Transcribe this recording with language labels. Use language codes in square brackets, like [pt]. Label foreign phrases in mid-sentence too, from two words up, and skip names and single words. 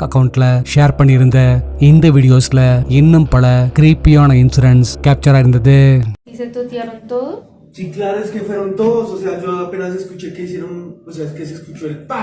[en] accountla share [ta] பண்ணியிருந்த இந்த வீடியோஸ்ல இன்னும் பல கிரீப்பியான [en] incidents capture [ta] ஆயிருந்தது. [es] Sí, claro, es que fueron todos, o sea, yo apenas escuché que hicieron, o sea, es que se escuchó el pa.